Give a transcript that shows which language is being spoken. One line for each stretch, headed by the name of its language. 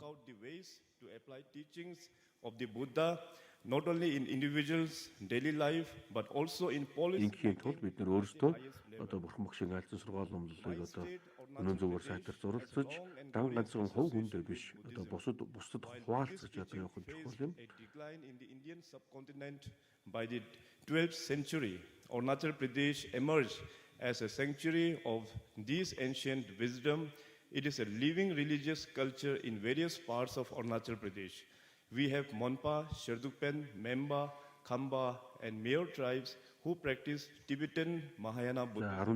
English: To apply teachings of the Buddha not only in individuals' daily life but also in policy.
Mongolian: Ингийн тулд бид нэр өөрсдөө одоо Бурхан Багшийн айлдсан сургаал номлолыг одоо өнөө зүгээр сайтар зуралцаж дан ганцхан хувь хүндээ биш одоо бусдад хуваалцаж одоо явах нь чухал юм.
English: A decline in the Indian subcontinent by the 12th century, Arunachal Pradesh emerged as a sanctuary of this ancient wisdom. It is a living religious culture in various parts of Arunachal Pradesh. We have Monpa, Sherdukpen, Memba, Khamba, and Mayor tribes who practice Tibetan Mahayana Buddhism.